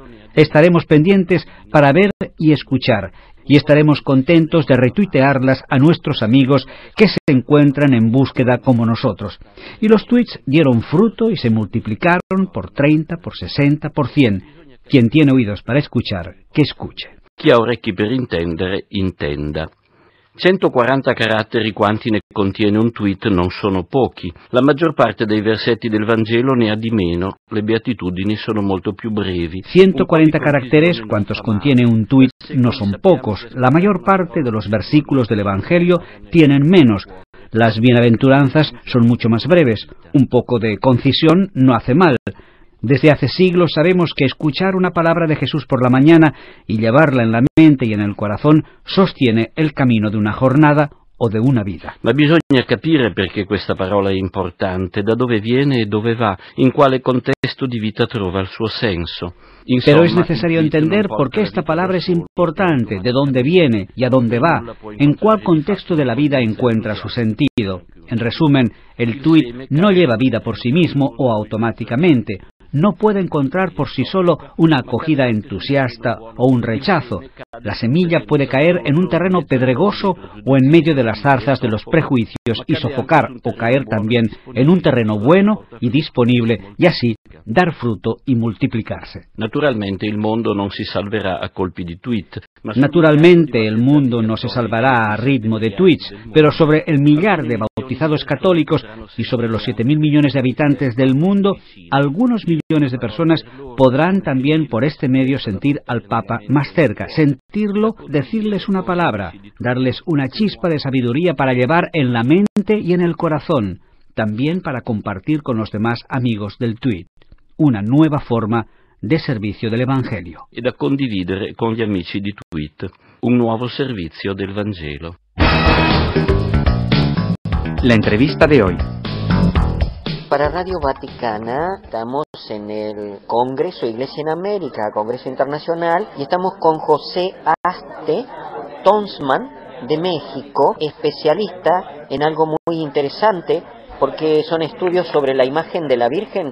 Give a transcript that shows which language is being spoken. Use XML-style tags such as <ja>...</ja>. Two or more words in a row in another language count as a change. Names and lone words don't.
<es>Estaremos pendientes para ver y escuchar, y estaremos contentos de retuitearlas a nuestros amigos que se encuentran en búsqueda como nosotros. Y los tweets dieron fruto y se multiplicaron por 30, por 60, por 100. Quien tiene oídos para escuchar, que escuche.</es> <it>Chi ha orecchi per intendere, intenda. 140 caratteri quanti ne contiene un tweet non sono pochi. La maggior parte dei versetti del Vangelo ne ha di meno, le beatitudini sono molto più brevi.</it> <es>140 caracteres, cuantos contiene un tuit, no son pocos. La mayor parte de los versículos del Evangelio tienen menos. Las bienaventuranzas son mucho más breves. Un poco de concisión no hace mal. Desde hace siglos sabemos que escuchar una palabra de Jesús por la mañana y llevarla en la mente y en el corazón sostiene el camino de una jornada o de una vida.</es> <it>Ma bisogna capire perché questa parola è importante, da dove viene e dove va, in quale contesto di vita trova il suo senso. Insomma,</it> <es>pero es necesario entender por qué esta palabra es importante, de dónde viene y a dónde va, en cuál contexto de la vida encuentra su sentido. En resumen, el tuit no lleva vida por sí mismo o automáticamente. No puede encontrar por sí solo una acogida entusiasta o un rechazo. La semilla puede caer en un terreno pedregoso o en medio de las zarzas de los prejuicios y sofocar o caer también en un terreno bueno y disponible y así dar fruto y multiplicarse.</es> <it>Naturalmente il mondo non si salverà a colpi di tweet.</it> <es>Naturalmente el mundo no se salvará a ritmo de tweets, pero sobre el millar de bautizados católicos y sobre los 7.000 millones de habitantes del mundo, algunos millones de personas podrán también por este medio sentir al Papa más cerca, sentirlo, decirles una palabra, darles una chispa de sabiduría para llevar en la mente y en el corazón, también para compartir con los demás amigos del tweet. Una nueva forma de servizio del Evangelio.</es> <it>E da condividere con gli amici di tweet, un nuovo servizio del Vangelo.</it> <es>La entrevista de hoy. Para Radio Vaticana estamos en el Congreso Iglesia en América, Congreso Internacional, y estamos con José Aste Tonsman de México, especialista en algo muy interesante, porque son estudios sobre la imagen de la Virgen.</es>